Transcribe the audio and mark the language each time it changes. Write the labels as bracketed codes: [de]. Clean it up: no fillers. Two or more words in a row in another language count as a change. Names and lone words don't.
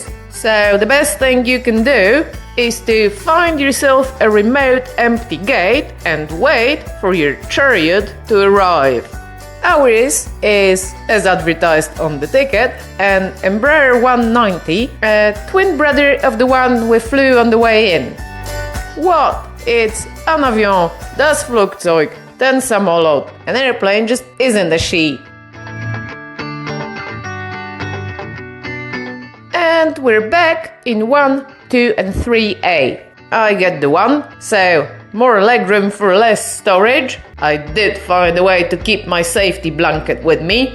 [en] So the best thing you can do is to find yourself a remote empty gate and wait for your chariot to arrive. Ours is, as advertised on the ticket, an Embraer 190, a twin brother of the one we flew on the way in. What? It's [fr] un avion, [de] das Flugzeug, [pl] ten samolot. [en] An airplane just isn't a she. And we're back in 1, 2 and 3A. I get the 1, so more legroom for less storage. I did find a way to keep my safety blanket with me.